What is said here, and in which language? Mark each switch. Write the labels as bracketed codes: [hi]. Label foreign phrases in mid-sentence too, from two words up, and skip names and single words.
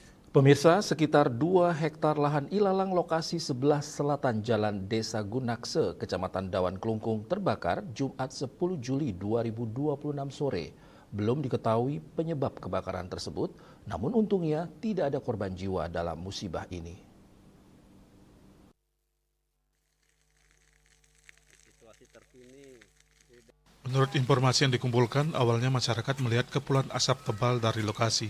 [id] Pemirsa, sekitar 2 hektar lahan ilalang lokasi sebelah selatan Jalan Desa Gunakse, Kecamatan Dawan Klungkung terbakar Jumat 10 Juli 2026 sore. Belum diketahui penyebab kebakaran tersebut, namun untungnya tidak ada korban jiwa dalam musibah ini. Menurut informasi yang dikumpulkan, awalnya masyarakat melihat kepulan asap tebal dari lokasi.